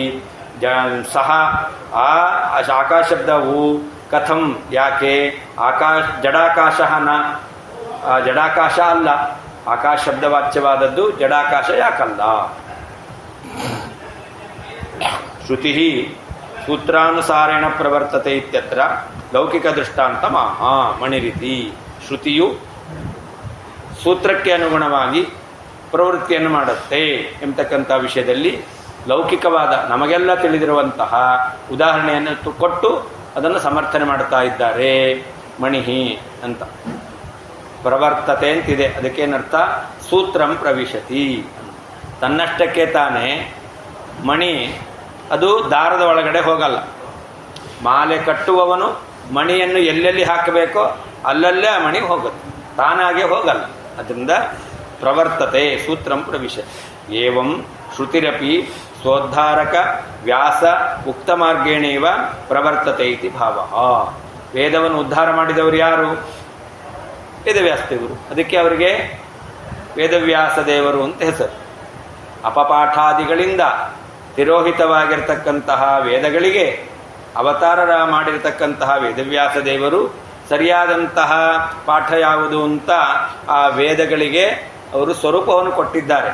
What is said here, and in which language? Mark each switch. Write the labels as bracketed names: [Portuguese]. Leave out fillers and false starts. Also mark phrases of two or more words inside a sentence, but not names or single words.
[Kannada] ಆದ್ದರಿಂದಾಗಿ ಸಹ ಆ ಆಕಾಶ ಶಬ್ದವು ಕಥಂ ಯಾಕೆ ಜಡಾಕಾಶ ಜಡಾಕಾಶ ಅಲ್ಲ, ಆಕಾಶ ಶಬ್ದವಾಚ್ಯವಾದದ್ದು ಜಡಾಕಾಶ ಯಾಕಲ್ಲ. [Sanskrit] ಶ್ರುತಿ ಸೂತ್ರಾನುಸಾರೇಣ ಪ್ರವರ್ತತೆ ಇತ್ಯತ್ರ ಲೌಕಿಕ ದೃಷ್ಟಾಂತ ಮಣಿರಿತಿ. [Kannada] ಶ್ರುತಿಯು ಸೂತ್ರಕ್ಕೆ ಅನುಗುಣವಾಗಿ ಪ್ರವೃತ್ತಿಯನ್ನು ಮಾಡುತ್ತೆ ಎಂಬತಕ್ಕಂಥ ವಿಷಯದಲ್ಲಿ ಲೌಕಿಕವಾದ ನಮಗೆಲ್ಲ ತಿಳಿದಿರುವಂತಹ ಉದಾಹರಣೆಯನ್ನು ಕೊಟ್ಟು ಅದನ್ನು ಸಮರ್ಥನೆ ಮಾಡ್ತಾ ಇದ್ದಾರೆ. ಮಣಿಹಿ ಅಂತ ಪ್ರವರ್ತತೆ ಅಂತಿದೆ, ಅದಕ್ಕೇನರ್ಥ [Sanskrit] ಸೂತ್ರಂ ಪ್ರವಿಶತಿ. [Kannada] ತನ್ನಷ್ಟಕ್ಕೆ ತಾನೇ ಮಣಿ ಅದು ದಾರದ ಒಳಗಡೆ ಹೋಗಲ್ಲ. ಮಾಲೆ ಕಟ್ಟುವವನು ಮಣಿಯನ್ನು ಎಲ್ಲೆಲ್ಲಿ ಹಾಕಬೇಕೋ ಅಲ್ಲಲ್ಲೇ ಆ ಮಣಿ ಹೋಗುತ್ತೆ, ತಾನಾಗೆ ಹೋಗಲ್ಲ. [Sanskrit] ಅದರಿಂದ ಪ್ರವರ್ತತೆ ಸೂತ್ರಂ ಪ್ರವಿಶತಿ. ಏವಂ ಶ್ರುತಿರಪಿ ಸ್ವೋದ್ಧಾರಕ ವ್ಯಾಸ ಉಕ್ತ ಮಾರ್ಗೇಣೇವ ಪ್ರವರ್ತತೆ ಇತಿ ಭಾವ. [Kannada] ವೇದವನ್ನು ಉದ್ಧಾರ ಮಾಡಿದವರು ಯಾರು? ವೇದವ್ಯಾಸದೇವರು. ಅದಕ್ಕೆ ಅವರಿಗೆ ವೇದವ್ಯಾಸ ದೇವರು ಅಂತ ಹೆಸರು. ಅಪಪಾಠಾದಿಗಳಿಂದ ತಿರೋಹಿತವಾಗಿರ್ತಕ್ಕಂತಹ ವೇದಗಳಿಗೆ ಅವತಾರ ಮಾಡಿರತಕ್ಕಂತಹ ವೇದವ್ಯಾಸ ದೇವರು ಸರಿಯಾದಂತಹ ಪಾಠ ಯಾವುದು ಅಂತ ಆ ವೇದಗಳಿಗೆ ಅವರು ಸ್ವರೂಪವನ್ನು ಕೊಟ್ಟಿದ್ದಾರೆ.